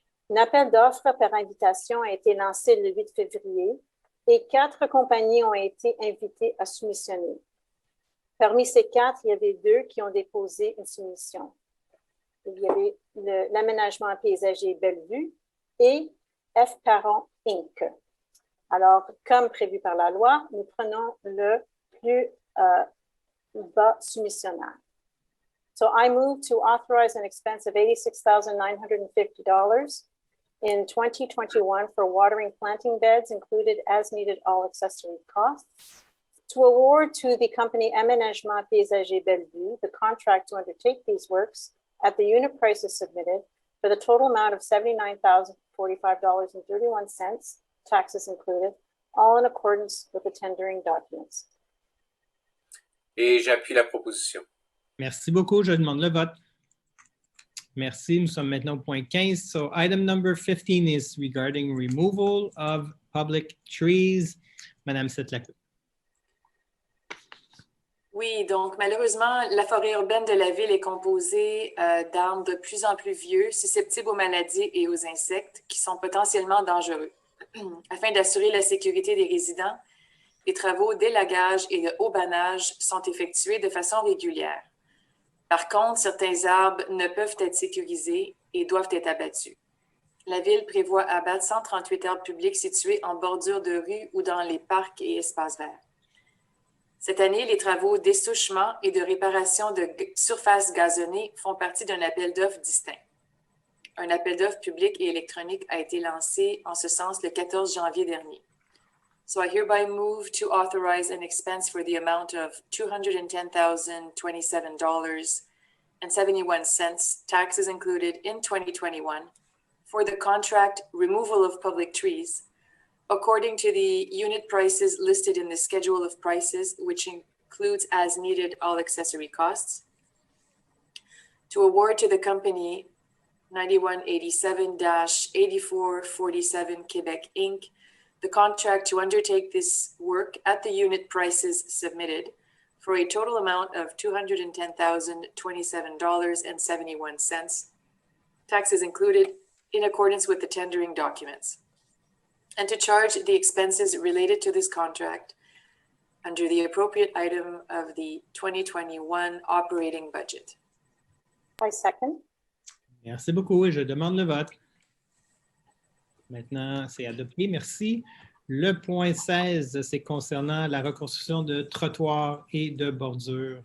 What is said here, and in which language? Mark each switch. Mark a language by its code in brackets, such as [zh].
[fr] Un appel d'offres par invitation a été lancé le 8 février et 4 compagnies ont été invitées à soumissionner. Parmi ces 4, il y avait 2 qui ont déposé une soumission. il y avait l'aménagement paysager Bellevue et F. Parent Inc. Alors, comme prévu par la loi, nous prenons le plus bas soumissionnaire. [en] So I move to authorize an expense of $86,950 in 2021 for watering planting beds included as needed all accessory costs. To award to the company Aménagement Paysager Bellevue the contract to undertake these works at the unit prices submitted for the total amount of $79,045.31, taxes included, all in accordance with the tendering documents. [fr] Et j'appuie la proposition. Merci beaucoup. Je demande le vote. Merci. Nous sommes maintenant au point 15. [en] So item number 15 is regarding removal of public trees. [fr] Madame Setlacou. Oui, donc malheureusement, la forêt urbaine de la ville est composée d'arbres de plus en plus vieux, susceptibles aux maladies et aux insectes, qui sont potentiellement dangereux. Afin d'assurer la sécurité des résidents, les travaux d'élagage et de haubanage sont effectués de façon régulière. Par contre, certains arbres ne peuvent être sécurisés et doivent être abattus. La Ville prévoit abattre 138 arbres publics situés en bordure de rue ou dans les parcs et espaces verts. Cette année, les travaux d'essouchement et de réparation de surfaces gazonnées font partie d'un appel d'offres distinct. Un appel d'offres public et électronique a été lancé en ce sens le 14 janvier dernier. [en] So I hereby move to authorize an expense for the amount of $210,027.71, taxes included in 2021, for the contract removal of public trees, according to the unit prices listed in the schedule of prices, which includes as needed all accessory costs, to award to the company 9187-8447 Quebec Inc. the contract to undertake this work at the unit prices submitted for a total amount of $210,027.71, taxes included, in accordance with the tendering documents, and to charge the expenses related to this contract under the appropriate item of the 2021 operating budget. I second. [fr] Merci beaucoup et je demande le vote. Maintenant, c'est adopté. Merci. Le point 16, c'est concernant la reconstruction de trottoirs et de bordures.